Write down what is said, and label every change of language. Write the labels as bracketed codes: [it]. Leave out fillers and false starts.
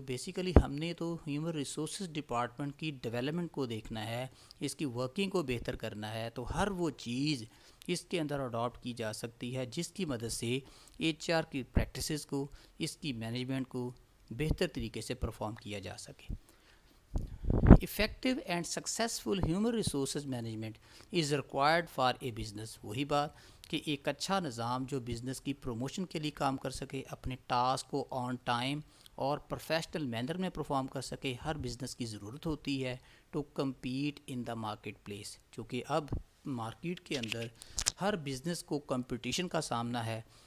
[ur] Basically ہم نے تو ہیومن ریسورسز ڈپارٹمنٹ کی ڈیولپمنٹ کو دیکھنا ہے، اس کی ورکنگ کو بہتر کرنا ہے. تو ہر وہ چیز اس کے اندر اڈاپٹ کی جا سکتی ہے جس کی مدد سے ایچ آر کی پریکٹسز کو، اس کی مینجمنٹ کو بہتر طریقے سے پرفارم کیا جا سکے. [en] effective and successful human resources management is required for a business. [ur] وہی بات کہ ایک اچھا نظام جو بزنس کی پروموشن کے لیے کام کر سکے، اپنے ٹاسک کو آن ٹائم اور پروفیشنل مینر میں پرفارم کر سکے، ہر بزنس کی ضرورت ہوتی ہے [en] To compete in the marketplace. [ur] چونکہ اب مارکیٹ کے اندر ہر بزنس کو کمپٹیشن کا سامنا ہے.